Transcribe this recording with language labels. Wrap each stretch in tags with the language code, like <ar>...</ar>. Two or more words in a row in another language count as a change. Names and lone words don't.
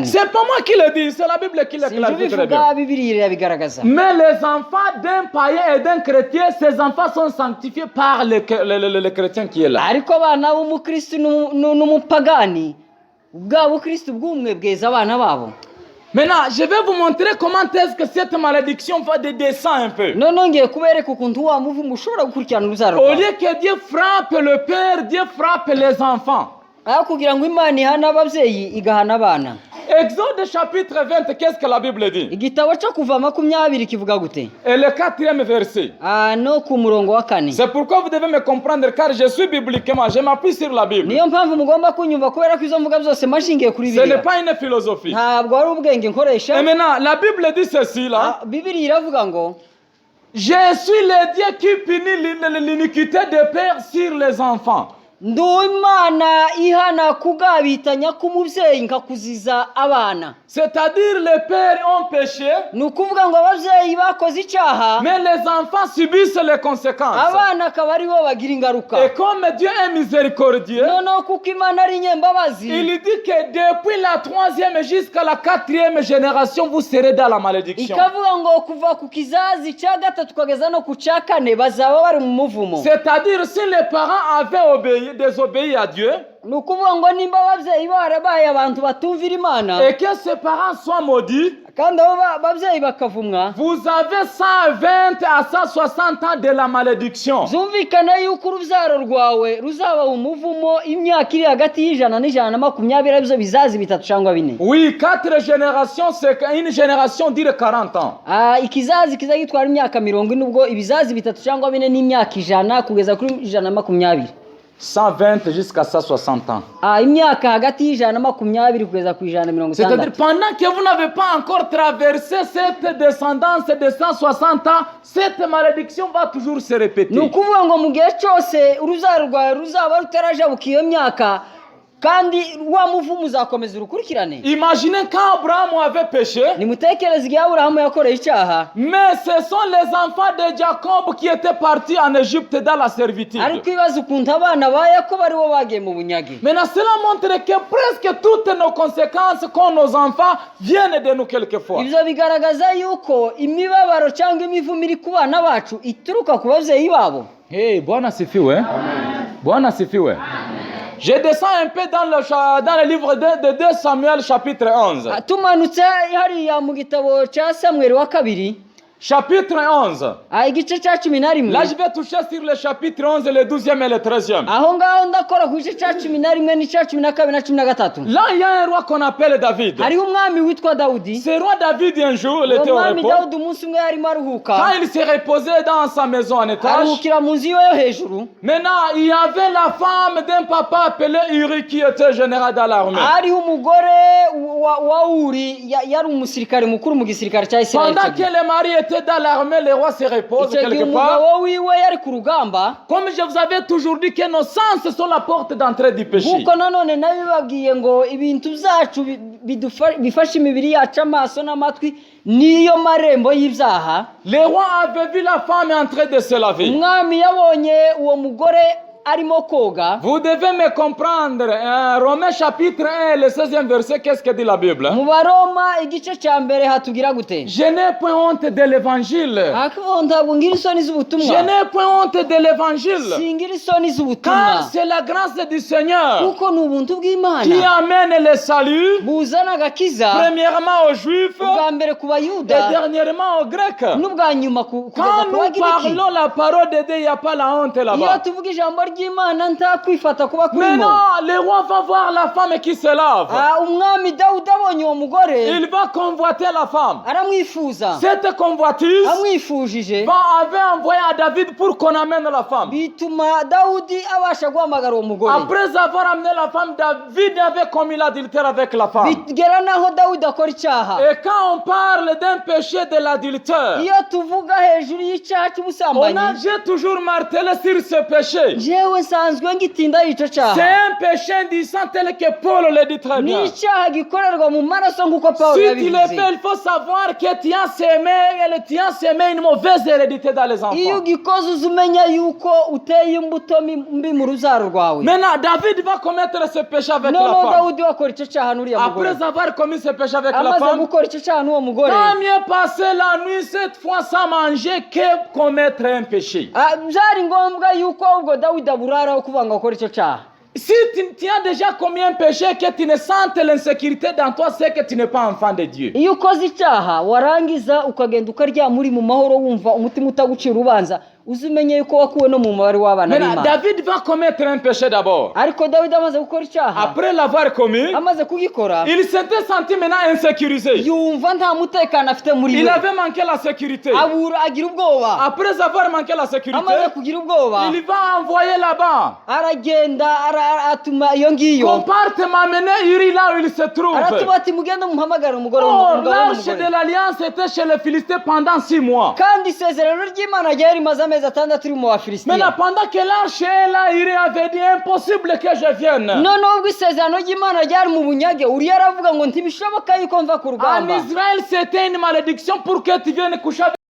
<fr>C'est pas moi qui le dis, c'est la Bible qui le</fr> <rw>Sinjye</rw> <fr>clarifie très bien.</fr> <rw>bivuga, Bibiliya irabigaragaza.</rw> <fr>Mais les enfants d'un païen et d'un chrétien, ces enfants sont sanctifiés par le chrétien qui est là.</fr> <rw>ariko abana b'umukristo n'umupagani bwa bukristo bw'umwe bweza abana babo.</rw> <fr>Maintenant, je vais vous montrer comment est-ce que cette malédiction va descendre un peu.</fr> <rw>none ngiye kubereka ukuntu wa muvumo ushobora gukurikirana urubyaro</rw> <fr>Au</fr> <rw>rwawe.</rw> <fr>lieu que Dieu frappe le père, Dieu frappe les enfants.</fr> <rw>aho kugira ngo Imana ihane ababyeyi igahana abana.</rw> <fr>Exode chapitre 20, qu'est-ce que la Bible dit?</fr> <rw>igitabo cyo kuva 20 kivuga gute?</rw> <fr>Et le 4e verset.</fr> <rw>no ku murongo wa 4.</rw> <fr>C'est pourquoi vous devez me comprendre, car je suis bibliquement, je m'appuie sur la Bible.</fr> <rw>niyo mpamvu mugomba kunyumva kubera ko izo mvuga byose mashingiye kuri</rw> <fr>Ce n'est</fr> <rw>Bibiliya.</rw> <fr>pas une philosophie.</fr> <rw>ntabwo ari ubwenge nkoresha.</rw> <fr>Et maintenant, la Bible dit ceci là.</fr> <rw>Bibiliya iravuga ngo</rw> <fr>Je suis le Dieu qui punit l'iniquité des pères sur les enfants.</fr> <rw>ndi Imana ihana kugabitanya k'umubyeyi nkakuziza abana.</rw> <fr>C'est-à-dire les pères ont péché,</fr> <rw>ni ukuvuga ngo ababyeyi bakoze icyaha</rw> <fr>mais les enfants subissent les conséquences.</fr> <rw>abana akaba ari bo bagira ingaruka.</rw> <fr>Et comme Dieu est miséricordieux,</fr> <rw>noneho kuko Imana ari nyembabazi</rw> <fr>il dit que depuis la 3e jusqu'à la 4e génération, vous serez dans la malédiction.</fr> <rw>ikavuga ngo kuva ku kizazi cya gatatu kugeza no ku cya kane bazaba bari mu muvumo.</rw> <fr>C'est-à-dire si les parents avaient désobéi à Dieu,</fr> <rw>ni ukuvuga ngo nimba ababyeyi barabaye abantu batumvira Imana</rw> <fr>et que ces parents soient maudits,</fr> <rw>kandi abo babyeyi bakavumwa,</rw> <fr>vous avez 120 à 160 ans de la malédiction.</fr> <rw>zumvikana yuko urubyaro rwawe ruzaba umuvumo imyaka iri hagati y'ijana n'ijana na makumyabiri, aribyo bizazi bitatu cyangwa bine.</rw> <fr>Oui, 4 générations, c'est une génération dure 40 ans.</fr> <rw>Ikizazi kiza gitwara imyaka 40, ubwo ibizazi bitatu cyangwa bine n'imyaka ijana kugeza kuri ijana na makumyabiri.</rw> <fr>120 jusqu'à 160 ans.</fr> <rw>Imyaka hagati y'ijana na makumyabiri kugeza ku ijana na mirongo</rw> <fr>C'est-à-dire</fr> <rw>itandatu.</rw> <fr>pendant que vous n'avez pas encore traversé cette descendance de 160 ans, cette malédiction va toujours se répéter.</fr> <rw>ni ukuvuga ngo mu gihe cyose urubyaro rwawe ruzaba rutarajabuka iyo myaka, kandi wa muvumo uzakomeza urukurikirane.</rw> <fr>Imaginez quand Abraham avait péché,</fr> <rw>nimutekereze igihe Aburahamu yakoreye icyaha,</rw> <fr>mais ce sont les enfants de Jacob qui étaient partis en Égypte dans la servitude.</fr> <rw>ariko ibibazo ukuntu abana ba Yakobo ari bo bagiye mu bunyage.</rw> <fr>Maintenant, cela montre que presque toutes nos conséquences qu'ont nos enfants viennent de nous quelquefois.</fr> <rw>ibyo bigaragaza yuko imibabaro cyangwa imivumo iri ku bana bacu ituruka ku babyeyi babo.</rw> <sw>Hey, Bwana sifiwe. Bwana sifiwe.</sw> <fr>Je descends un peu dans le livre de 2 Samuel chapitre 11.</fr> <rw>tumanutse hariya mu gitabo cya Samweli wa kabiri,</rw> <fr>Chapitre 11.</fr> <rw>igice cya 11.</rw> <fr>Là, je vais toucher sur le chapitre 11, le 12e et le 13e.</fr> <rw>aho ngaho ndakora ku gice cya 11 n'icya 12 na 13.</rw> <fr>Là, il y a un roi qu'on appelle David.</fr> <rw>hariho umwami witwa Dawudi.</rw> <fr>Ce roi David, un jour, il était au</fr> <rw>umwami</rw> <fr>repos.</fr> <rw>Dawudi umunsi umwe yarimo aruhuka,</rw> <fr>Quand il s'est reposé dans sa maison en étage,</fr> <rw>aruhukira mu nzu iwe yo hejuru.</rw> <fr>maintenant, il y avait la femme d'un papa appelé Uri qui était général dans l'armée.</fr> <rw>hariho umugore wa Uri yari umusirikare mukuru mu gisirikare cya Isirayeli.</rw> <fr>Pendant que le mari était dans l'armée, le roi se repose</fr> <rw>icyo gihe</rw> <fr>quelque part.</fr> <rw>umugabo wiwe yari ku rugamba.</rw> <fr>Comme je vous avais toujours dit que nos sens sont la porte d'entrée du péché.</fr> <rw>Kuko nanone nabibabwiye ngo ibintu byacu bifasha imibiri yacu, amaso n'amatwi niyo marembo y'ibyaha.</rw> <fr>Le roi avait vu la femme en train de se laver.</fr> <rw>umwami yabonye uwo mugore arimo koga.</rw> <fr>Vous devez me comprendre. Romains chapitre 1, le 16e verset, qu'est-ce que dit la Bible?</fr> <rw>mu Baroma igice cya mbere hatugira gute?</rw> <fr>Je n'ai point honte de l'évangile.</fr> <rw>ntabwo ngira isoni z'ubutumwa.</rw> <fr>Je n'ai point honte de l'évangile.</fr> <rw>singira isoni</rw> <fr>Car</fr> <rw>z'ubutumwa,</rw> <fr>c'est la grâce du Seigneur</fr> <rw>kuko ni ubuntu</rw> <fr>qui</fr> <rw>bw'Imana</rw> <fr>amène le salut,</fr> <rw>buzana agakiza,</rw> <fr>premièrement aux Juifs</fr> <rw>ubwa mbere ku</rw> <fr>et</fr> <rw>Bayuda</rw> <fr>dernièrement aux Grecs.</fr> <rw>n'ubwa nyuma kugeza</rw> <fr>Quand</fr> <rw>ku</rw> <fr>nous</fr> <rw>Bagiriki.</rw> <fr>parlons la parole de Dieu, il n'y a pas la honte</fr> <rw>iyo</rw> <fr>là-bas.</fr> <rw>tuvuga ijambo ry'Imana nta kwifata kuba kurimo.</rw> <fr>Maintenant, le roi va voir la femme qui se lave.</fr> <rw>Umwami Dawudi abonye uwo mugore</rw> <fr>Il va convoiter la femme.</fr> <rw>aramwifuza.</rw> <fr>Cette convoitise</fr> <rw>Amwifujije</rw> <fr>avait envoyé à David pour qu'on amène la femme.</fr> <rw>bituma Dawudi abasha guhamagara uwo mugore.</rw> <fr>Après avoir amené la femme, David avait commis l'adultère avec la femme.</fr> <rw>Bigera naho Dawudi akora icyaha.</rw> <fr>Et quand on parle d'un péché de l'adultère,</fr> <rw>Iyo tuvuga hejuru y'icyaha</rw> <fr>j'ai</fr> <rw>cy'ubusambanyi,</rw> <fr>toujours martelé sur ce péché.</fr> <rw>jewe nsanzwe ngitinda ico</rw> <fr>C'est</fr> <rw>cyaha.</rw> <fr>un péché indécent tel que Paul le dit très</fr> <rw>Ni</rw> <fr>bien.</fr> <rw>icyaha gikorerwa mu maraso nk'uko Pawulo</rw> <fr>Si tu le</fr> <rw>yabivuze.</rw> <fr>fais, il faut savoir que tu as semé une mauvaise hérédité dans les</fr> <rw>Iyo</rw> <fr>enfants.</fr> <rw>ugikoze uzi umenya yuko uteye imbuto mbi mu rubyaro rwawe.</rw> <fr>Maintenant, David va commettre ce péché avec la</fr> <rw>Noneho</rw> <fr>femme.</fr> <rw>Dawudi wakora icyo cyaha n'uriya mugore.</rw> <fr>Après avoir commis ce péché avec la</fr> <rw>Amaze</rw> <fr>femme,</fr> <rw>gukora icyo cyaha n'uwo mugore,</rw> <fr>tant mieux passer la nuit cette fois sans manger que commettre un péché.</fr> <rw>byari ngombwa yuko ubwo Dawidi aburaraho kuvuga ngo akore icyo cyaha.</rw> <fr>Si tu as déjà commis un péché que tu ne sentes l'insécurité dans toi, c'est que tu n'es pas enfant de Dieu.</fr> <rw>Iyo ukoze icyaha warangiza ukagenda ukaryama uri mu mahoro wumva umutima utagucira urubanza, uzimenye yuko wakuwe no mu mubare w'abana</rw> <fr>Maintenant,</fr> <rw>b'Imana.</rw> <fr>David va commettre un péché d'abord.</fr> <rw>Ariko Dawidi amaze gukora icyaha,</rw> <fr>Après l'avoir commis,</fr> <rw>amaze kugikora,</rw> <fr>il s'était senti maintenant insécurisé.</fr> <rw>yumva nta mutekano afite muri</rw> <fr>Il</fr> <rw>we.</rw> <fr>avait manqué la sécurité.</fr> <rw>Agira ubwoba.</rw> <fr>Après avoir manqué la sécurité,</fr> <rw>Amaze kugira ubwoba,</rw> <fr>il va envoyer là-bas.</fr> <rw>aragenda atuma iyo ngiyo.</rw> <fr>Qu'on parte m'amener Uri là où il se trouve.</fr> <rw>Aratuma ati mugende muhamagare umugore</rw> <fr>Or,</fr> <rw>w'umugabo</rw> <fr>l'arche de</fr> <rw>w'umugore.</rw> <fr>l'alliance était chez les Philistins pendant 6 mois.</fr> <rw>Kandi isezerano ry'Imana ryari rimaze amezi 6 riri mu</rw> <fr>Maintenant,</fr> <rw>Bafilisitiya.</rw> <fr>pendant que l'arche est là, Uri avait dit impossible que je vienne.</fr> <rw>Noneho ubwo isezerano ry'Imana ryari mu bunyage, Uriya aravuga ngo ntibishoboka yuko mva ku</rw> <fr>En</fr> <rw>rugamba.</rw> <fr>Israël, c'était une malédiction pour que tu viennes coucher avec</fr>